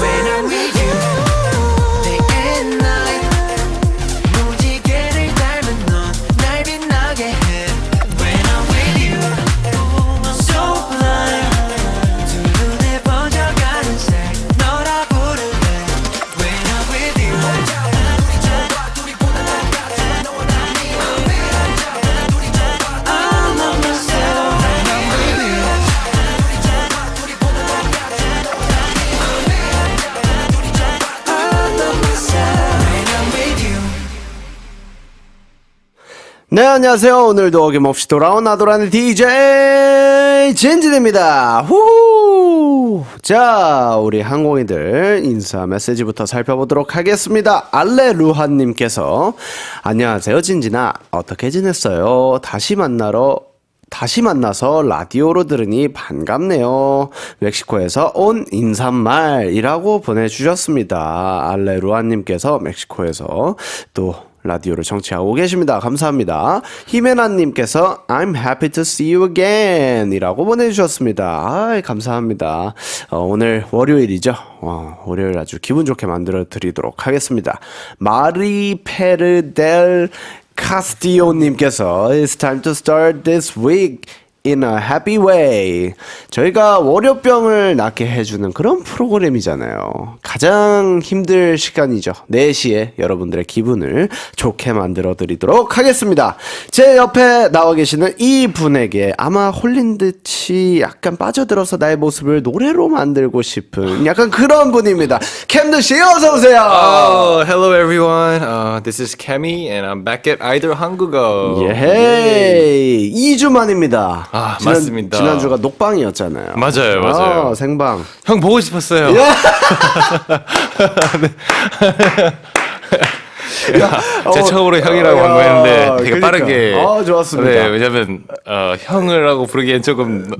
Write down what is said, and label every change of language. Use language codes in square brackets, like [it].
[en] When I'm with you, day and night [ko] 무지개를 닮은 넌 날 빛나게 해. [en] When I'm with you, I'm so blind. [ko] 두 눈에 번져가는 색 너라 부를래. [en] When I'm with you, [ko] 혼자보다 둘이 좋아. 둘이보다 너가 좋아. [en] Know what I mean. [ko] 네, 안녕하세요. 오늘도 어김없이 돌아온 아도라는 DJ 진진입니다. 후. 자, 우리 항공이들 인사 메시지부터 살펴보도록 하겠습니다. 알레루하님께서 안녕하세요, 진진아. 어떻게 지냈어요? 다시 만나서 라디오로 들으니 반갑네요. 멕시코에서 온 인사말이라고 보내주셨습니다. 알레루아님께서 멕시코에서 또 라디오를 청취하고 계십니다. 감사합니다. [en] 히메나님께서 I'm happy to see you again [ko] 이라고 보내주셨습니다. 감사합니다. 오늘 월요일이죠. 월요일 아주 기분 좋게 만들어 드리도록 하겠습니다. [en] 마리페르델 카스티오님께서 It's time to start this week in a happy way. [ko] 저희가 월요병을 낫게 해주는 그런 프로그램이잖아요. 가장 힘들 시간이죠. 4시에 여러분들의 기분을 좋게 만들어 드리도록 하겠습니다. 제 옆에 나와 계시는 이 분에게 아마 홀린 듯이 약간 빠져들어서 나의 모습을 노래로 만들고 싶은 약간 그런 분입니다. 캠드 씨 어서 오세요. [en] Oh, hello everyone. This is Kemi and I'm back at Idol 한국어. [ko] 예, 2주 만입니다. 아, 맞습니다. 지난주가 녹방이었잖아요. 맞아요. 생방. 형 보고 싶었어요. 제 처음으로 형이라고 방문했는데 되게 그러니까. 빠르게. 좋았습니다. 네, 왜냐면 형을 하고 부르기엔 조금